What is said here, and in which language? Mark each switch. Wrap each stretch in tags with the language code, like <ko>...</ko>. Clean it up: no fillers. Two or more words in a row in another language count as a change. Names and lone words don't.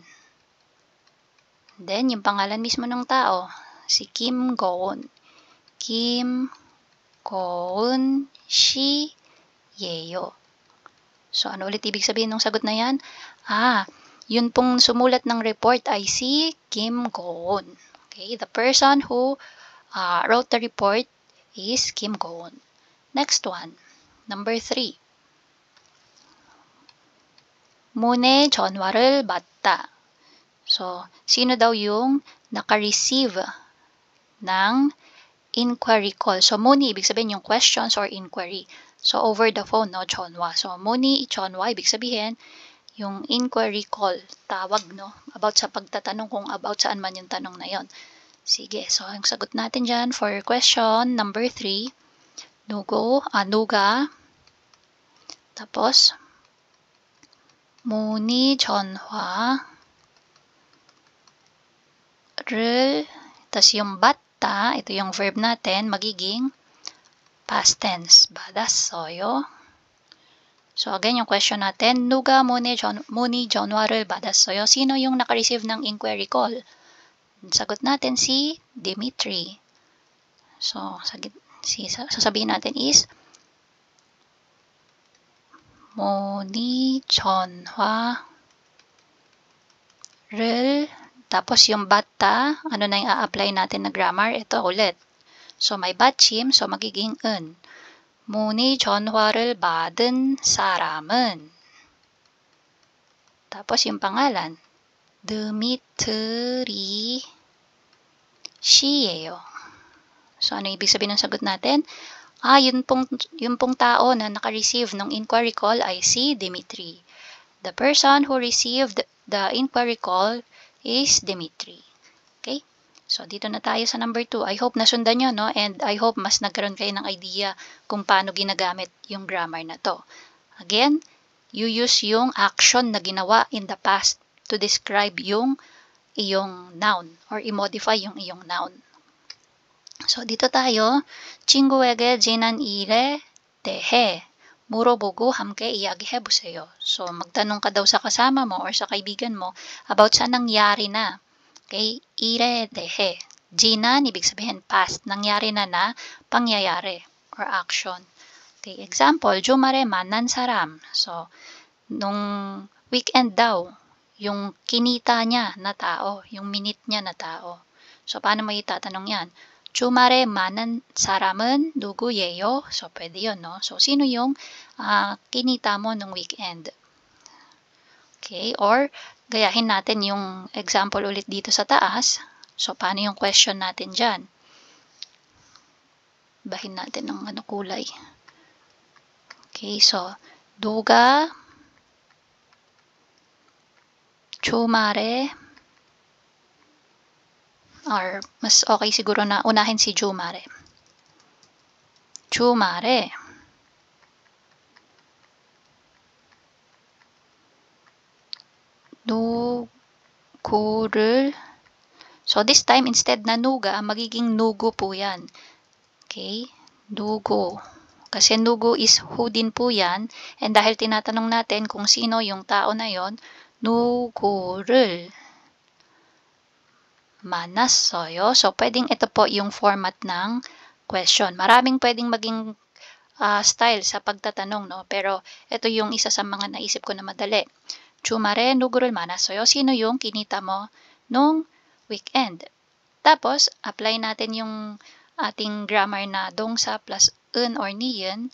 <tl>Then yung pangalan mismo ng tao, si Kim Go-eun.</tl> <ko>Kim Go-eun 씨예요.</ko> <tl>So ano ulit ibig sabihin ng sagot na yan? Yun pong sumulat ng report ay si Kim Go-eun.</tl> <en>Okay, the person who wrote the report is Kim Go-eun. Next one, number 3.</en> <ko>문의 전화를 받다.</ko> <tl>So, sino daw yung naka-receive ng inquiry call? So, 문의 ibig sabihin yung</tl> <en>questions or inquiry.</en> <tl>So,</tl> <en>over the phone,</en> <tl>no,</tl> <ko>전화.</ko> <tl>So,</tl> <ko>문의 전화</ko> <tl>ibig sabihin yung</tl> <en>inquiry call,</en> <tl>tawag, no, about sa pagtatanong kung about saan man yung tanong na yon. Sige, so ang sagot natin dyan</tl> <en>for question number 3,</en> <ko>누가, tapos 문의 전화를,</ko> <tl>tas yung 받다, ito yung verb natin, magiging</tl> <en>past tense,</en> <tl>받았어요. So again, yung question natin,</tl> <ko>누가 문의 전화를 받았어요?</ko> <tl>Sino yung naka-receive ng</tl> <en>inquiry call?</en> <tl>Sagot natin si Dimitri. So, sasabihin natin is,</tl> <ko>문의 전화를,</ko> <tl>tapos yung 받다, ano na yung a-apply natin na grammar? Ito ulit.</tl> <ko>So, may 받침, so magiging 은. 문의 전화를 받은 사람은,</ko> <tl>tapos yung pangalan, Dmitry 씨예요. So, ano ibig sabihin ng sagot natin? Yun pong tao na naka-receive ng</tl> <en>inquiry call</en> <tl>ay si Dimitri.</tl> <en>The person who received the inquiry call is Dimitri. Okay? So,</en> <tl>dito na tayo sa number 2.</tl> <en>I hope</en> <tl>nasundan nyo, no?</tl> <en>And I hope</en> <tl>mas nagkaroon kayo ng idea kung paano ginagamit yung grammar na to.</tl> <en>Again, you use yung action</en> <tl>na ginawa</tl> <en>in the past to describe</en> <tl>yung iyong</tl> <en>noun or</en> <tl>i-modify yung iyong</tl> <en>noun.</en> <tl>So, dito tayo,</tl> <ko>친구에게 지난 일에 대해 물어보고 함께 이야기해보세요.</ko> <tl>So, magtanong ka daw sa kasama mo or sa kaibigan mo about sa nangyari na.</tl> <ko>Okay, 일에 대해. 지난,</ko> <tl>ibig sabihin past. Nangyari na pangyayari or action.</tl> <en>Okay, example,</en> <ko>주말에 만난 사람.</ko> <tl>So, nung weekend daw, yung kinita niya na tao, yung minute niya na tao. So, paano mo itatanong yan?</tl> <ko>주말에 만난 사람은 누구예요?</ko> <tl>So, pwede yun, no? So, sino yung kinita mo nung weekend? Okay, or gayahin natin yung example ulit dito sa taas. So, paano yung question natin dyan? Bahin natin ng kulay.</tl> <en>Okay, so,</en> <ko>누가 주말에,</ko> <tl>or mas okay siguro na unahin si 주말에.</tl> <ko>주말에 누구를,</ko> <tl>so</tl> <en>this time</en> <tl>instead na 누가, magiging 누구 po yan. Okay, 누구. Kasi 누구 is who din po yan. And dahil tinatanong natin kung sino yung tao na yon,</tl> <ko>누구를 만났어요.</ko> <tl>So, pwedeng ito po yung format ng question. Maraming pwedeng maging style sa pagtatanong, no? Pero ito yung isa sa mga naisip ko na madali.</tl> <ko>주말에 누구를 만났어요?</ko> <tl>Sino yung kinita mo nung weekend? Tapos, apply natin yung ating grammar na 동사 plus 은 or niyon.</tl>